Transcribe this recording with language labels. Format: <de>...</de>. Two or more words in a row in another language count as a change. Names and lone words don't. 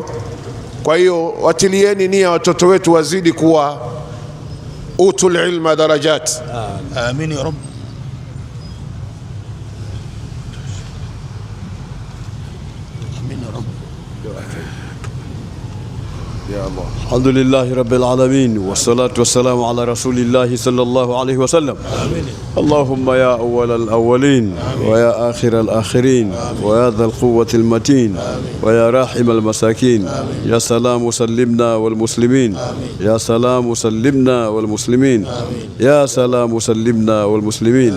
<sw>Kwa hiyo watilieni nia watoto wetu wazidi kuwa</sw> <ar>أوتوا العلم درجات. آمين يا رب. آمين يا رب. يا الله. الحمد لله رب العالمين والصلاة والسلام على رسول الله صلى الله عليه وسلم. اللهم يا أول الأولين ويا آخر الآخرين ويا ذا القوة المتين ويا راحم المساكين، يا سلام سلمنا والمسلمين، يا سلام سلمنا والمسلمين، يا سلام سلمنا والمسلمين.</ar>